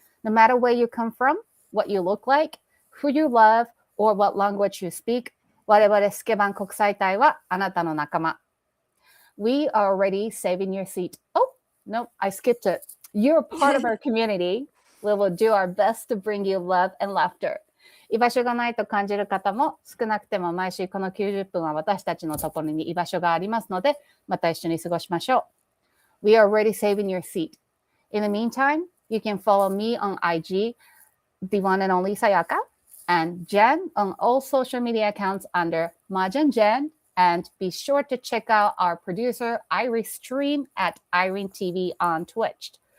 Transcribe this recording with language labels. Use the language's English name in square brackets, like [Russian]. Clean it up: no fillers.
[English] No matter where you come from, what you look like, who you love, or what language you speak, [Japanese] 我々スケバン国際隊はあなたの仲間。 [English] We are already saving your seat. Oh, no, I skipped it. You're part of our community. We will do our best to bring you love and laughter. [Japanese] 居場所がないと感じる方も少なくても毎週この90分は私たちのところに居場所がありますのでまた一緒に過ごしましょう。 [English] We are already saving your seat. In the meantime, you can follow me on IG, the one and only Sayaka, and Jenn on all social media accounts under Mahjong Jenn, and be sure to check out our producer Iris stream at Irene TV on Twitch.